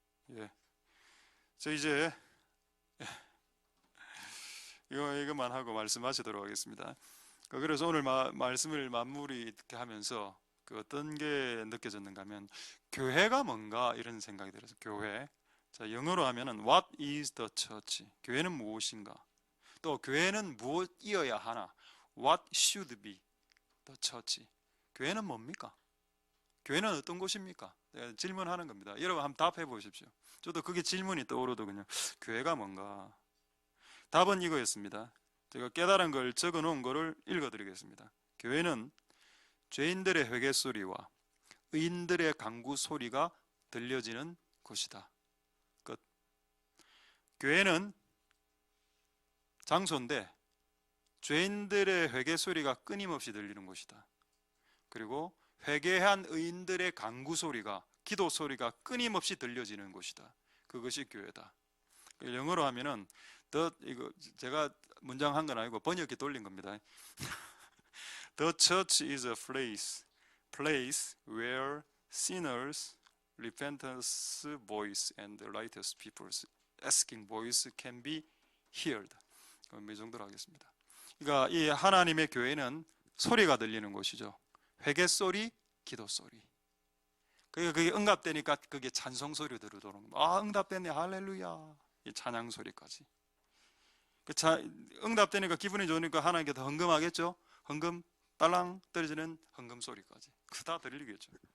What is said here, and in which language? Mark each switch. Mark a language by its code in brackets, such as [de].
[ko] 예. 저 이제 이것만 하고 말씀 마치도록 하겠습니다. 그래서 오늘 말씀을 마무리 하면서 어떤 게 느껴졌는가 하면, 교회가 뭔가 이런 생각이 들어서, 교회. 자, 영어로 하면은 [en] What is the church? [ko] 교회는 무엇인가? 또 교회는 무엇이어야 하나? [en] What should be the church? [ko] 교회는 뭡니까? 교회는 어떤 곳입니까? 질문하는 겁니다. 여러분 한번 답해 보십시오. 저도 그게 질문이 떠오르더군요. 교회가 뭔가? 답은 이거였습니다. 제가 깨달은 걸 적어 놓은 거를 읽어 드리겠습니다. 교회는 죄인들의 회개 소리와 의인들의 간구 소리가 들려지는 곳이다. 끝. 교회는 장소인데 죄인들의 회개 소리가 끊임없이 들리는 곳이다. 그리고 회개한 의인들의 간구 소리가, 기도 소리가 끊임없이 들려지는 곳이다. 그것이 교회다. 영어로 하면은 이거 제가 문장 한 건 아니고 번역기 돌린 겁니다. [en] The church is a place where sinners, repentance voice and righteous people's asking voice can be heard. [ko] 이 정도로 하겠습니다. 그러니까 이 하나님의 교회는 소리가 들리는 곳이죠. 회개 소리, 기도 소리. 그게 응답되니까 그게 찬송 소리 들어오는 겁니다. 아, 응답됐네, 할렐루야, 이 찬양 소리까지. 응답되니까 기분이 좋으니까 하나님께 더 헌금하겠죠. 헌금 딸랑 떨어지는 헌금 소리까지 다 들리겠죠.